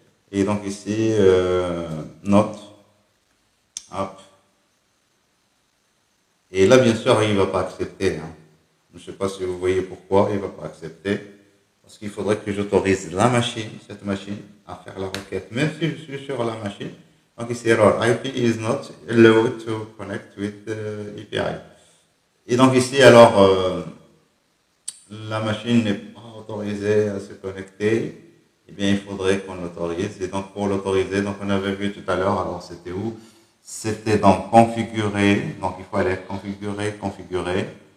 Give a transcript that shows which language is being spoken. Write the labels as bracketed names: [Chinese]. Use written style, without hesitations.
[French] Et donc ici, note, app. Et là, bien sûr, il ne va pas accepter. Hein. Je ne sais pas si vous voyez pourquoi il ne va pas accepter. Parce qu'il faudrait que j'autorise la machine, cette machine, à faire la requête, même si je suis sur la machine. Donc ici, [English] error, IP is not allowed to connect with API. [French] Et donc ici, alors, la machine n'est pas autorisée à se connecter. Eh bien, il faudrait qu'on l'autorise. Et donc, pour l'autoriser, donc on avait vu tout à l'heure, alors c'était où? C'était dans configurer. Donc, il faut aller configurer.